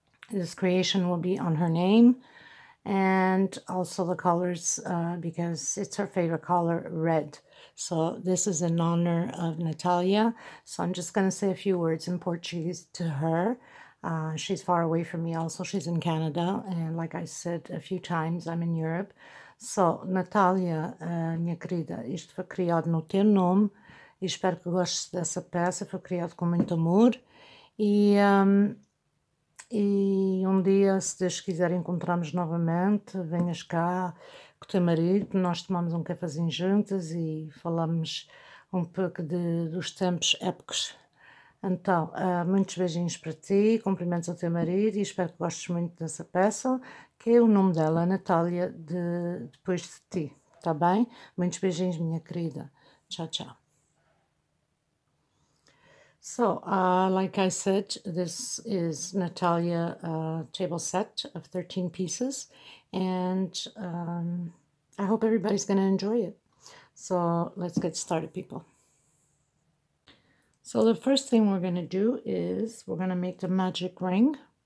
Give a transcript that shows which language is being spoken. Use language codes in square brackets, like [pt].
[en] This creation will be on her name and also the colors because it's her favorite color, red. So this is in honor of Natalia. So I'm just going to say a few words in Portuguese to her. She's far away from me also. She's in Canada. And like I said a few times, I'm in Europe. [pt] So, Natalia, minha querida, isto foi criado no teu nome. E espero que gostes dessa peça. Foi criado com muito amor. E um dia, se Deus quiser, encontramos novamente. Venhas cá com o teu marido, nós tomamos um cafezinho juntas e falamos um pouco dos tempos épicos. Então, muitos beijinhos para ti, cumprimentos ao teu marido e espero que gostes muito dessa peça, que é o nome dela, Natália, depois de ti, tá bem? Muitos beijinhos, minha querida. Tchau, tchau. [en] So, like I said, this is Natalia table set of 13 pieces, and I hope everybody's going to enjoy it. So, let's get started, people. So, the first thing we're going to do is we're going to make the magic ring.